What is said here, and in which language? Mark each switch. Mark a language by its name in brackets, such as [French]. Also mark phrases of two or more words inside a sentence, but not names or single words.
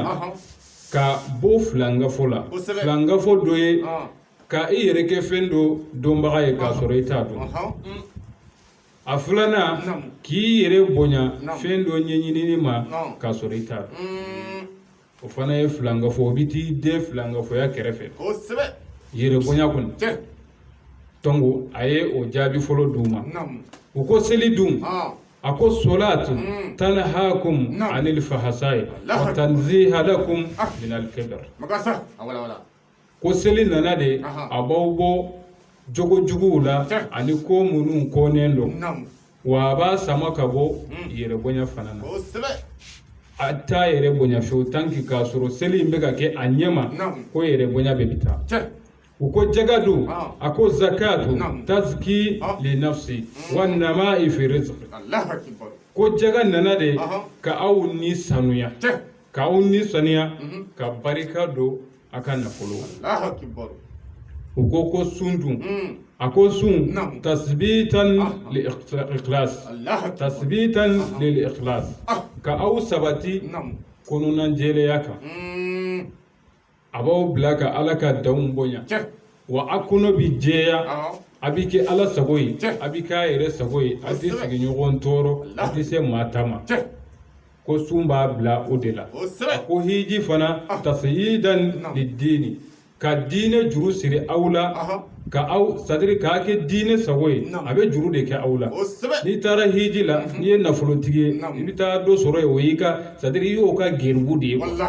[Bambara] ka bɔ filangafo la filangafo dɔ ye ka i yɛrɛ kɛ fɛn dɔ dɔnbaga ye k'a sɔrɔ i t'a dɔn a filanan k'i yɛrɛ bonya fɛn dɔ ɲɛɲinini ma k'a sɔrɔ i t'a dɔn o fana ye filangafo o bi t'i den filangafoya kɛrɛfɛ yɛrɛ bonya kɔnɔ donc a ye o jaabi fɔlɔ d'u ma u ko seli dun a ko [Arabic] الصلاة تنهاكم عن الفحشاء وتنزيها لكم من الكبر [Bambara] ko seli nana de a b'aw bɔ jogo juguw la ani ko minnu kɔnnen don wa a b'a sama ka bɔ yɛrɛ bonya fana na a t'a yɛrɛ bonya fiyewu tanki k'a sɔrɔ seli in bɛ ka kɛ a ɲɛma ko yɛrɛ bonya bɛ bi taa u ko jaga dun a ko [Arabic] الزكاة تزكية للنفس ونماء في الرزق [Bambara] ko jaga nana de ka aw ni sanuya ka barika don a ka nafolo u ko sun dun a ko sun [Arabic] تثبيتا للإخلاص [Bambara] ka aw sabati kɔnɔna jɛlenya kan a b'aw bila ka ala ka danw bonya wa a kɔnɔ bi jɛya a bi kɛ ala sago ye a bi k'a yɛrɛ sago ye a tɛ sigiɲɔgɔn tɔɔrɔ a tɛ se maa ta ma ko sun b'a bila o de la a ko hiji fana [Arabic] تشييدا للدين [Bambara] ka diinɛ juru siri aw la ka aw sadiri k'a kɛ diinɛ sago ye a bɛ juru de kɛ aw la n'i taara hiji la n'i ye nafolotigi ye i bɛ taa dɔ sɔrɔ ye o y'i ka sadiri i y'o ka geribu de ye